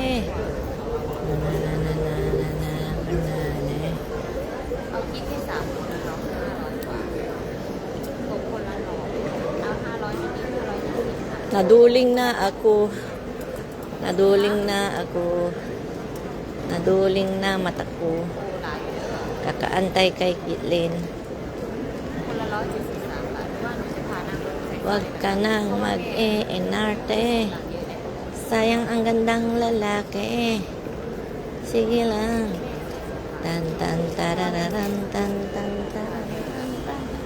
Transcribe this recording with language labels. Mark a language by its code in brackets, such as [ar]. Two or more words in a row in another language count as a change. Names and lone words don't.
[th] Na, na, na, na, na, na, na, na. เอาคิดแค่3 คนนะเนาะ500 กว่าตกคนละ100เอา500นิดๆ500นิดๆค่ะ [tl] Naduling na ako. Naduling na ako. Naduling na mata ko. [th] โอ้หลายเยอะ [tl] Kakaantay kay Kitlin. [th] คนละ173 บาทว่าหนูจะพานั่งรถไฟ [tl] Huwag ka nang mag-e-enarte. [th] หลังเยอะเนี่ย [tl] Sayang ang gandang lalaki. Sige lang. Tan tan tarararan tan tan tarararan tan.